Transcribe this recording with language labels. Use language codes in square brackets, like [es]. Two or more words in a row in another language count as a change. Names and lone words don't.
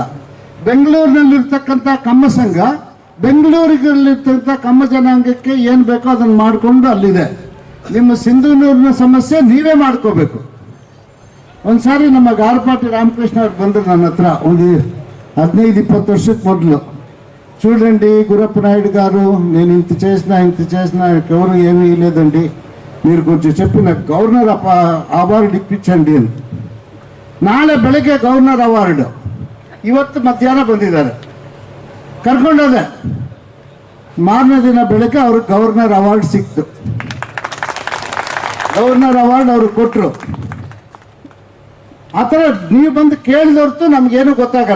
[kn] ಬೆಂಗಳೂರಿನಲ್ಲಿರ್ತಕ್ಕಂಥ ಕಮ್ಮ ಸಂಘ ಬೆಂಗಳೂರಿನಲ್ಲಿರ್ತಕ್ಕಂಥ ಕಮ್ಮ ಜನಾಂಗಕ್ಕೆ ಏನು ಬೇಕೋ ಅದನ್ನು ಮಾಡಿಕೊಂಡು ಅಲ್ಲಿದೆ. ನಿಮ್ಮ ಸಿಂಧನೂರಿನ ಸಮಸ್ಯೆ ನೀವೇ ಮಾಡ್ಕೋಬೇಕು. ಒಂದ್ಸಾರಿ ನಮ್ಮ ಗಾರ್ಪಾಟಿ ರಾಮಕೃಷ್ಣ ಅವ್ರು ಬಂದರು ನನ್ನ ಹತ್ರ, ಒಂದು 15-20 ವರ್ಷಕ್ಕೆ మొదలు. [te] చూడండి గురప్ప నాయుడు గారు, నేను ఇంత చేసిన ఎవరు ఏమీ లేదండి, మీరు కొంచెం చెప్పి నాకు [en] governor award [te] ఇప్పించండి అని. [kn] ನಾಳೆ ಬೆಳಗ್ಗೆ [en] governor award, [kn] ಇವತ್ತು ಮಧ್ಯಾಹ್ನ ಬಂದಿದ್ದಾರೆ, ಕರ್ಕೊಂಡೋದೆ. ಮಾರನೇ ದಿನ ಬೆಳಗ್ಗೆ ಅವ್ರಿಗೆ [en] governor award [kn] ಸಿಕ್ತು. [en] governor award [kn] ಅವ್ರಿಗೆ ಕೊಟ್ಟರು. ಆ ಥರ ನೀವು ಬಂದು ಕೇಳಿದವ್ರತು ನಮಗೇನು ಗೊತ್ತಾಗಲ್ಲ.